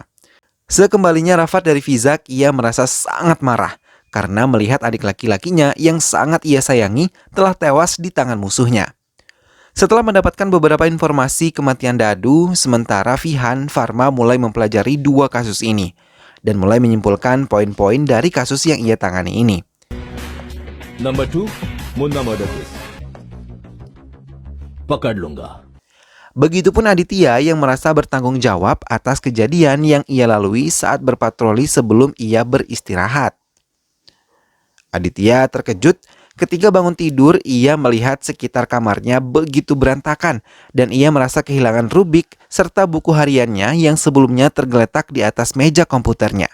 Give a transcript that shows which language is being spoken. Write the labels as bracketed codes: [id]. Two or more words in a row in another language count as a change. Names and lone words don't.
[id] Sekembalinya Rafat dari Vizak, ia merasa sangat marah karena melihat adik laki-lakinya yang sangat ia sayangi telah tewas di tangan musuhnya. Setelah mendapatkan beberapa informasi kematian Dadu, sementara Fihan Farma mulai mempelajari 2 kasus ini dan mulai menyimpulkan poin-poin dari kasus yang ia tangani ini. [hi] नंबर 2 मुन्ना मर्डर केस पकड़ लूंगा. [id] Begitupun Aditya yang merasa bertanggung jawab atas kejadian yang ia lalui saat berpatroli sebelum ia beristirahat. Aditya terkejut ketika bangun tidur. Ia melihat sekitar kamarnya begitu berantakan dan ia merasa kehilangan rubik serta buku hariannya yang sebelumnya tergeletak di atas meja komputernya.